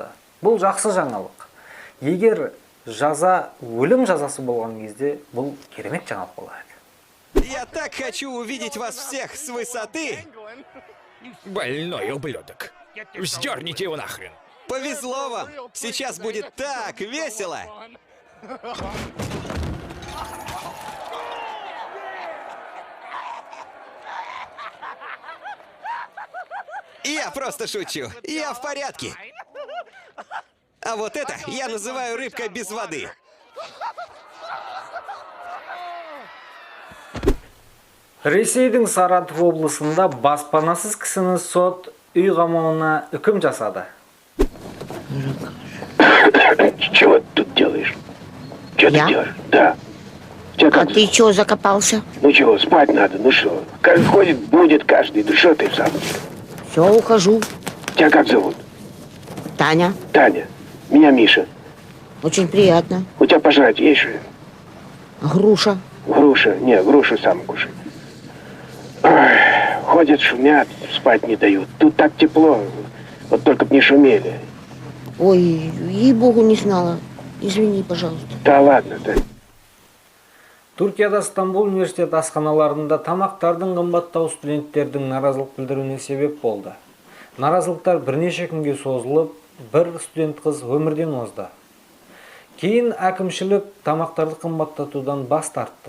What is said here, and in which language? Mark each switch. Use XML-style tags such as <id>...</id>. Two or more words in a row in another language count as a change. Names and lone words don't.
<kk>Бұл жақсы жаңалық. Егер жаза өлім жазасы болған кезде, бұл керемет жаңалық болады.</kk> <ru>Я так хочу увидеть вас всех с высоты. Больной ублюдок. Вздерните его нахрен. Повезло вам. Сейчас будет так весело. Я просто шучу. Я в порядке. А вот это я называю рыбкой без воды.</ru> <kk>Ресейдің Саратов облысында баспанасыз кісіні сот үй қамауына үкім жасады.</kk> <ru>Чего ты тут делаешь? Что Я? ты делаешь? Да. Тебя А как... ты чего закопался? Ну чего, спать надо, ну что? Как ходит, будет каждый. Ну что ты сам? Все, ухожу. Тебя как зовут? Таня, Таня. Меня Миша. очень приятно. У тебя пожрать есть что ли? Груша. Груша. Не, грушу сам кушай. Ой, ходят, шумят, спать не дают. Тут так тепло. Вот только б не шумели. Ой, ей-богу, не знала. Извини, пожалуйста. Да ладно, да.</ru> <kk>Түркияда Стамбул университет асханаларында тамақтардың қымбаттау студенттердің наразылық білдіруіне себеп болды. Наразылықтар бірнеше күнге созылып, бір студент қыз өмірден озды. Кейін әкімшілік тамақтарды қымбаттатудан бас тартты.</kk>